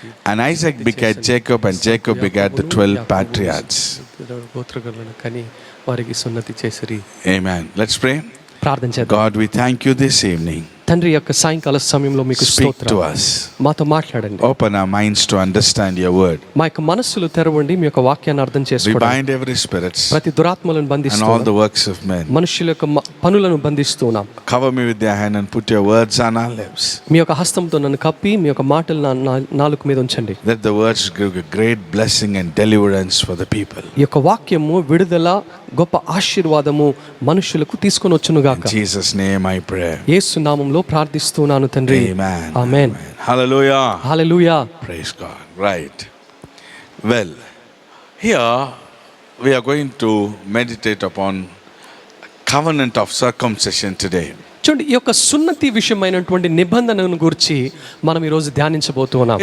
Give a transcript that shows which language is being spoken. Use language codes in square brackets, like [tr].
[en] And Isaac begat Jacob, and Jacob begat the 12 patriarchs. [te] గోత్రగణులను కని వారికి సున్నతి చేసిరి. [en] Amen. Let's pray. [te] ప్రార్థన చేద్దాం. [en] God, we thank you this evening. [te] తండ్రి యొక్క సాయంకాల సమయంలో మీకు [en] Speak to [te] స్తోత్రం. [en] us. [te] మాతో మాట్లాడండి. [en] Open our minds to understand your word. [te] మా యొక్క మనస్సులు తెరవండి, మీ యొక్క వాక్యాన్ని అర్థం [en] We [te] చేసుకోండి. [en] bind every spirit [te] ప్రతి దురాత్మలను [en] and [te] బంధిస్తూ [en] all the works of men. [te] మనుషుల యొక్క పనులను బంధిస్తున్నాం. [en] Cover me with your hand and put your words on our lips. [te] మీ యొక్క హస్తంతో నన్ను కప్పి మీ యొక్క మాటలు నా నాలుక మీద ఉంచండి. [en] Let the words give a great blessing and deliverance for the people. [te] ఈ యొక్క వాక్యము విడుదల, గొప్ప ఆశీర్వాదము మనుషులకు తీసుకొని వచ్చును గాక. [en] In Jesus' name I pray. [te] యేసు నామములో ప్రార్థిస్తున్నాను తండ్రి. [en] Amen. [te] Amen. [en] Hallelujah. [te] Hallelujah. [en] Praise God. Right. Well, here we are going to meditate upon covenant of circumcision today. [te] చూడండి, ఈ యొక్క సున్నతి విషయమైనటువంటి నిబంధనను గురించి మనం ఈరోజు ధ్యానించబోతున్నాం.